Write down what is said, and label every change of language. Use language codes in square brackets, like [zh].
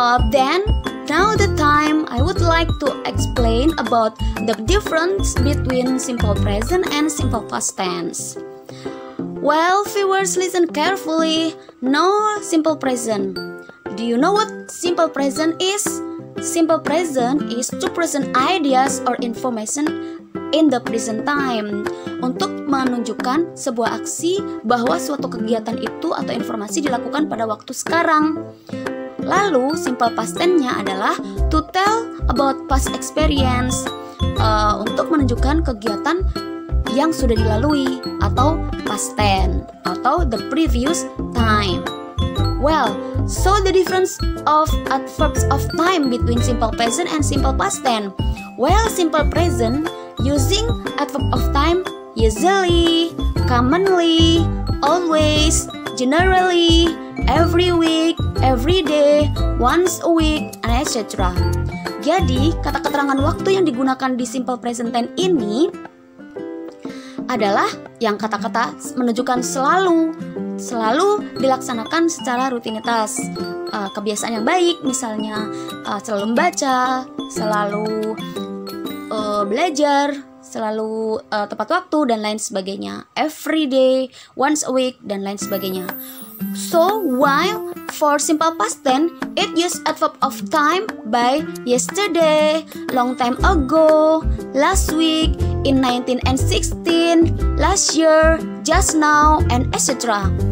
[en] Then now the time I would like to explain about the difference between simple present and simple past tense. Well, viewers, listen carefully. No simple present. Do you know what simple present is? Simple present is to present ideas or information in the present time, [id] untuk menunjukkan sebuah aksi bahwa suatu kegiatan itu atau informasi dilakukan pada waktu sekarang. Lalu simple past tense-nya adalah [en] to tell about past experience, [id] untuk menunjukkan kegiatan yang sudah dilalui, atau past tense atau [en] the previous time. Well, so the difference of adverbs of time between simple present and simple past tense. Well, simple present using adverb of time usually, commonly, always, generally, every week, every day, once a week, etc. [id] Jadi, kata keterangan waktu yang digunakan di simple present tense ini adalah yang kata-kata menunjukkan selalu dilaksanakan secara rutinitas, kebiasaan yang baik, misalnya selalu membaca, selalu belajar, selalu tepat waktu, dan lain sebagainya. [en] Every day, once a week, [id] dan lain sebagainya. [en] So, while for simple past tense, it use adverb of time by yesterday, long time ago, last week, in 1916, last year, just now, and etc.